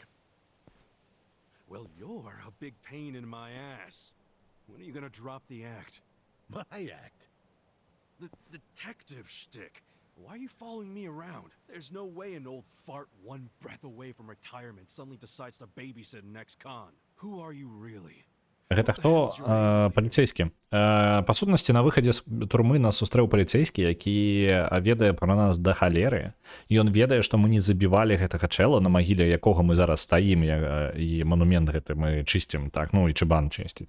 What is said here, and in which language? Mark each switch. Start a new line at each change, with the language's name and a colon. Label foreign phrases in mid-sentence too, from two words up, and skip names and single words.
English: Well, you're a big pain in my ass. When are you gonna drop the act? My act? The detective shtick. Why are you following me around? There's no way an old fart one breath away from retirement suddenly decides to babysit an ex-con. Who are you really?
Belarusian: Гэта хто? Паліцейскі. Па сутнасці, на выхадзе з турмы нас сустрэў паліцейскі, які ведае пра нас да халеры. Ён ведае, што мы не забівалі гэтага чэла, на магіле якога мы зараз стаім, і манумент гэты мы чысцім, так, ну, Ічыбан чысціць.